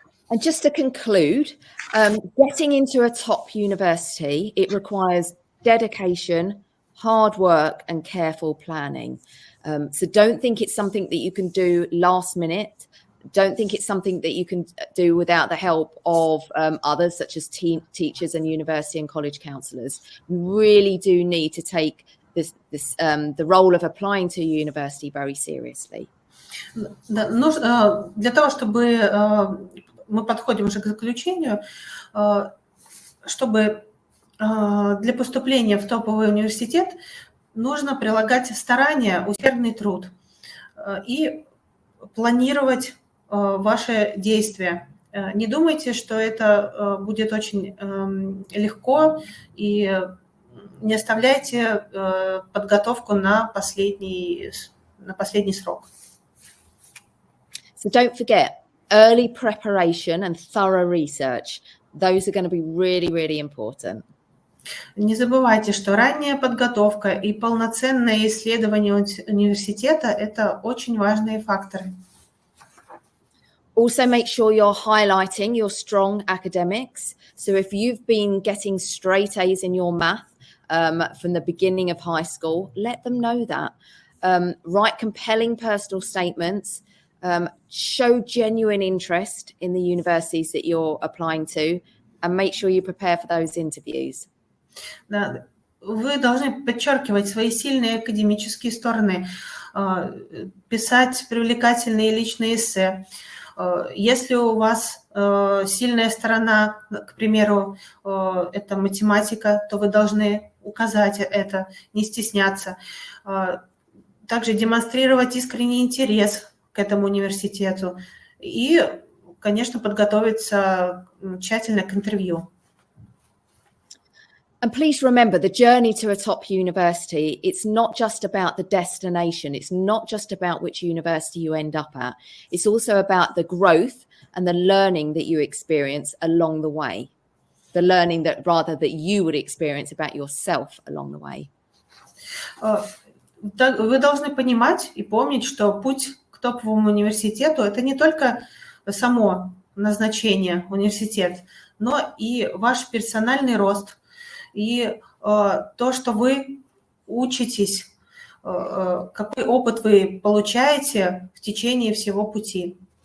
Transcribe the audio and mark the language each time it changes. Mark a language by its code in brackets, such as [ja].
[en] And just to conclude, getting into a top university, it requires dedication, hard work, and careful planning. So don't think it's something that you can do last minute. Don't think it's something that you can do without the help of others, such as teachers and university and college counsellors. You really do need to take the role of applying to a university very seriously. [ru] Для того, чтобы мы подходим уже к заключению, чтобы для поступления в топовый университет нужно прилагать старания, усердный труд и планировать ваши действия. Не думайте, что это будет очень легко, и не оставляйте подготовку на последний срок. [en] So don't forget, early preparation and thorough research. Those are going to be really, really important. [ru] Не забывайте, что ранняя подготовка и полноценное исследование университета – это очень важные факторы. [en] Also make sure you're highlighting your strong academics. So if you've been getting straight A's in your math from the beginning of high school, let them know that. Write compelling personal statements. Show genuine interest in the universities that you're applying to, and make sure you prepare for those interviews. [ru] Да, вы должны подчеркивать свои сильные академические стороны, писать привлекательные личные эссе. Если у вас сильная сторона, к примеру, это математика, то вы должны указать это, не стесняться. Также демонстрировать искренний интерес к этому университету и, конечно, подготовиться тщательно к интервью. [en] And please remember, the journey to a top university, it's not just about the destination. It's not just about which university you end up at. It's also about the growth and the learning that you experience along the way. The learning that you would experience about yourself along the way. [ru] Вы должны понимать и помнить, что путь к топовому университету – это не только само назначение университет, но и ваш персональный рост, и то, что вы учитесь, какой опыт вы получаете в течение всего пути.